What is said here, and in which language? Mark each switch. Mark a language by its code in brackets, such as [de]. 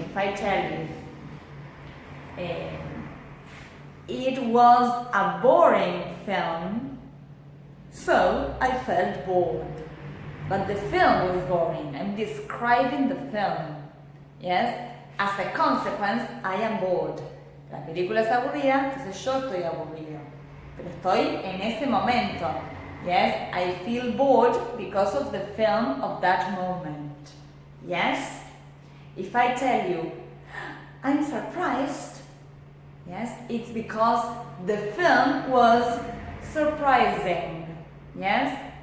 [en] If I tell you, it was a boring film, so I felt bored. But the film was boring. I'm describing the film. Yes? As a consequence, I am bored. [es] La película es aburrida, entonces yo estoy aburrido. Pero estoy en ese momento. [en] Yes? I feel bored because of the film of that moment. Yes? If I tell you, I'm surprised, yes, it's because the film was surprising. Yes?